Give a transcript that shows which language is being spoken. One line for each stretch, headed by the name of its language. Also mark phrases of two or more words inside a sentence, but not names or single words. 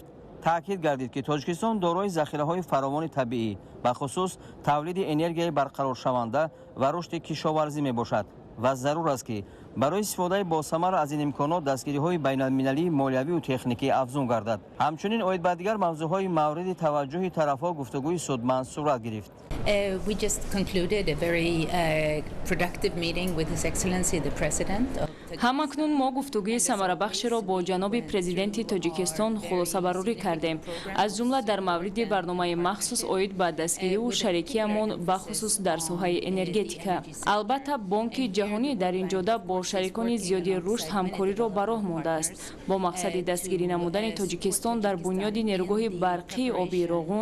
Tajik: таъкид гардид ки Тоҷикистон дорои захираҳои фаровони табиӣ, бахусус тавлиди энергияи барқароршаванда ва рушди кишоварзӣ мебошад ва зарур аст ки барои истифодаи босамар аз ин имконот дастгириҳои байналмилалии молиявию техникӣ афзун гардад. ҳамчунин оид ба дигар мавзӯъҳои мавриди таваҷҷӯҳи тарафҳо гуфтагӯи судманд сурат гирифт.
English: We just concluded a very productive meeting with His Excellency the President.
Tajik: ҳамакнун мо гуфтугӯи самарабахшеро бо ҷаноби президенти Тоҷикистон хулосабарорӣ кардем, аз ҷумла дар мавриди барномаи махсус оид ба дастгирию шарикиамон бахусус дар соҳаи энергетика. албатта Бонки ҷаҳонӣ дар ин ҷода бо шарикони зиёди рушд ҳамкориро ба роҳ мондааст бо мақсади дастгирӣ намудани Тоҷикистон дар бунёди нерӯгоҳи барқии обии роғун.